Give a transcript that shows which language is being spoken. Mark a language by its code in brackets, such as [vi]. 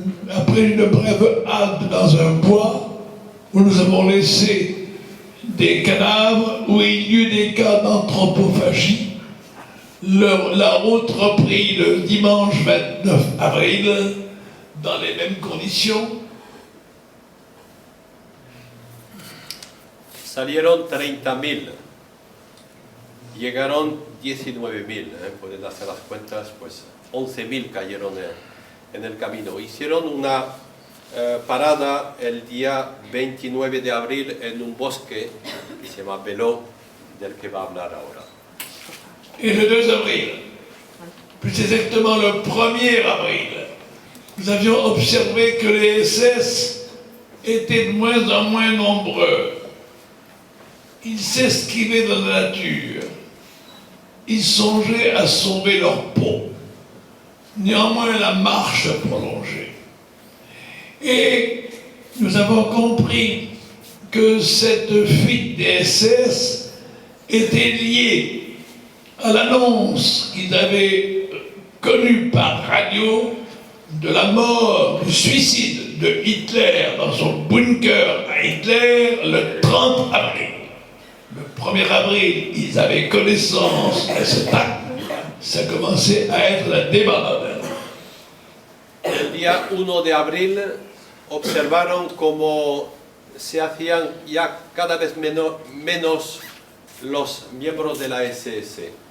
[fr] Après une brève halte dans un bois, où nous avons laissé des cadavres, où il y eut des cas d'anthropophagie, la route reprit le dimanche 29 avril dans les mêmes conditions. [es] Salieron 30.000, llegaron 19.000, pueden hacer las cuentas, pues 11.000 cayeron en el camino. Hicieron una parada el día 29 de abril en un bosque que se llama Beló, del que va a hablar ahora. [fr] Et le 2 avril, plus exactement le 1er avril, nous avions observé que les SS étaient de moins en moins nombreux. Ils s'esquivaient dans la nature. Ils songeaient à sauver leur peau. Néanmoins, la marche prolongeait. Et nous avons compris que cette fuite des SS était liée à l'annonce qu'ils avaient connue par radio de la mort, du suicide de Hitler dans son bunker à Hitler le 30 avril. Le 1er avril, ils avaient connaissance de cet acte. Ça commençait à être la débandade. [es] El día 1 de abril observaron cómo se hacían ya cada vez menos los miembros de la SS.